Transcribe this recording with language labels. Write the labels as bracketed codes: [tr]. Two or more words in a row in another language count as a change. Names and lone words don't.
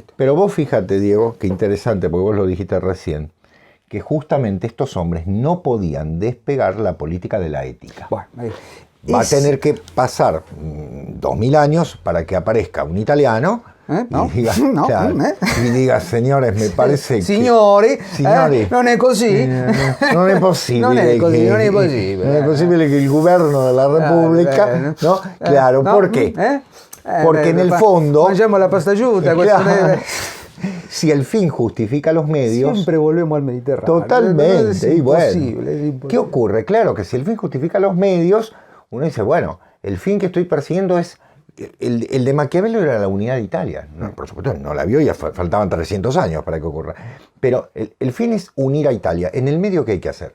[es] Pero vos fíjate, Diego, qué interesante, porque vos lo dijiste recién, que justamente estos hombres no podían despegar la política de la ética. Bueno, Va a tener que pasar 2000 años para que aparezca un italiano No, y diga, no, claro, y diga, señores, me parece [it] Signori, Signori, non è così. non è possibile Non è così, che, non è possibile. non è possibile che il governo della Repubblica, [es] ¿no? Claro, no, ¿por qué? Porque en el fondo, [it] mangiamo la pasta asciutta, [es] claro, si el fin justifica los medios, siempre volvemos al Mediterráneo. totalmente, Es y bueno, imposible, es imposible. ¿qué ocurre? Claro que si el fin justifica los medios, uno dice, bueno, el fin que estoy persiguiendo es, el de Maquiavelo era la unidad de Italia, no, por supuesto no la vio, ya faltaban 300 años para que ocurra, pero el fin es unir a Italia, en el medio ¿qué hay que hacer?